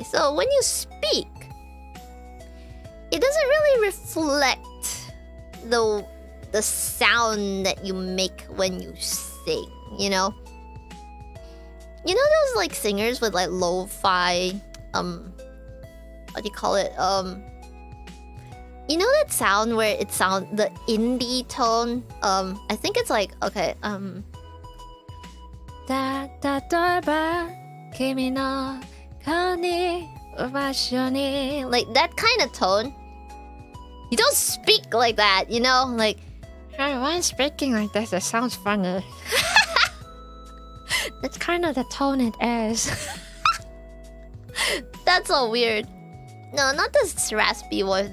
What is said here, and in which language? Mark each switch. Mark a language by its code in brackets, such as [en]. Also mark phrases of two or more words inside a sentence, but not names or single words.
[en] So when you speak, it doesn't really reflect the sound that you make when you sing, you know? You know those like singers with like lo-fi, what do you call it? You know that sound where it sound the indie tone? I think it's like, [ja] okay, da da da ba kimi no kani ubashoni, [en] like that kind of tone. You don't speak like that, you know? Like, why am speaking like this? It sounds funny. That's kind of the tone it is. That's so weird. No, not this raspy voice.